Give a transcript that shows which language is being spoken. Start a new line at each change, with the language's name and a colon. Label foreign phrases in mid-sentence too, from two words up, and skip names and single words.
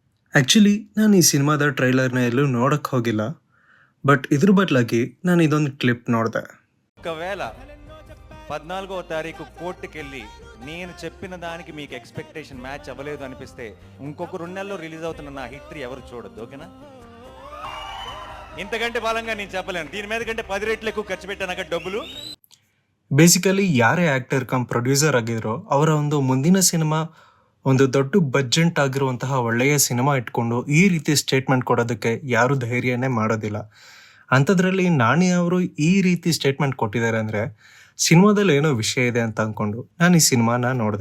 Kannada: ಆ್ಯಕ್ಚುಲಿ ನಾನು ಈ ಸಿನಿಮಾದ ಟ್ರೈಲರ್ನ ಎಲ್ಲೂ ನೋಡಕ್ಕೆ ಹೋಗಿಲ್ಲ. ಬಟ್ ಇದ್ರ బదులాಗಿ ನಾನು ಇದೊಂದು క్లిప్ ನೋಡಿದೆ.
Telugu: ఒకవేళ 14వ తారీఖు కోర్టుకెళ్ళి నేను చెప్పిన దానికి మీకు
English: expectation match
Telugu: అవ్వలేదు అనిపిస్తే ఇంకొక 2 నెలల్లో రిలీజ్ అవుతున్న నా హిట్ 3 ఎవరు చూడొద్దు, ఓకేనా? ఇంతకంటే బలంగా నేను చెప్పలేను. దీని మీద కంటే 10 రెట్లు ఎక్కువ ఖర్చు పెట్టానక డబ్బులు.
Kannada: ಬೇಸಿಕಲಿ ಯಾರೇ
English: actor cum producer
Kannada: ಆಗಿದ್ರೋ ಅವರ ಒಂದು ಮುಂದಿನ ಸಿನಿಮಾ ಒಂದು ದೊಡ್ಡ ಬಡ್ಜೆಟ್ ಆಗಿರುವಂತಹ ಒಳ್ಳೆಯ ಸಿನಿಮಾ ಇಟ್ಕೊಂಡು ಈ ರೀತಿ ಸ್ಟೇಟ್ಮೆಂಟ್ ಕೊಡೋದಕ್ಕೆ ಯಾರು ಧೈರ್ಯನೇ ಮಾಡೋದಿಲ್ಲ. ಅಂಥದ್ರಲ್ಲಿ ನಾಣಿ ಅವರು ಈ ರೀತಿ ಸ್ಟೇಟ್ಮೆಂಟ್ ಕೊಟ್ಟಿದ್ದಾರೆ ಅಂದರೆ ಸಿನಿಮಾದಲ್ಲಿ ಏನೋ ವಿಷಯ ಇದೆ ಅಂತ ಅಂದ್ಕೊಂಡು ನಾನು ಈ ಸಿನಿಮಾನ ನೋಡಿದೆ.